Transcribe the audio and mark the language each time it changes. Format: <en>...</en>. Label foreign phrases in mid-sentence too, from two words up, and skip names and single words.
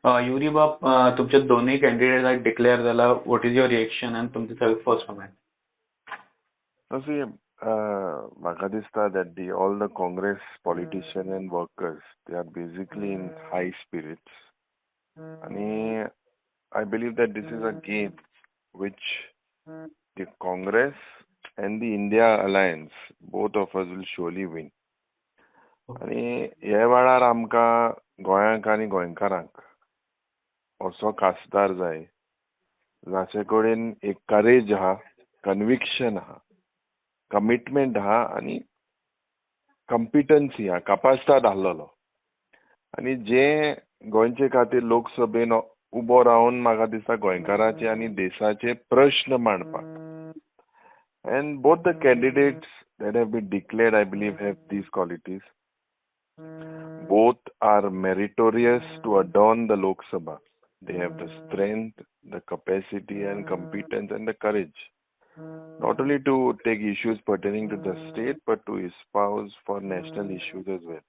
<kok>युरी बाब, तुमचे दोन्ही</kok> <en>candidate declare</en> <kok>झाला.</kok> <en>What is your reaction</en> <kok>आणि तुमचे सगळे</kok> <en>first comment? See,</en> <kok>म्हाका दिसता</kok> <en>that all the Congress politicians and workers, they are basically in high spirits. आणि I believe that this is a game which the Congress and the India alliance, both of us will surely win.</en> <kok>आणि ह्या वेळार आमकां गोंयांक आनी गोंयकारांक असो खासदार जाय जाचे कडेन एक करेज आहा, कन्विक्शन आहा, कमिटमेंट आहा आणि कॉम्पिटन्सी आहा, कापासितात आसलेलो आणि जे गोंयचे खातीर लोकसभेन उबो रावन म्हाका दिसता गोंयकारांचे आणि देशाचे प्रश्न मांडपाक.</kok> <en>And both the candidates that have been declared, I believe, have these qualities. Both are meritorious to adorn the Lok Sabha. They have the strength, the capacity and competence and the courage, not only to take issues pertaining to the state, but to espouse for national issues as well.</en>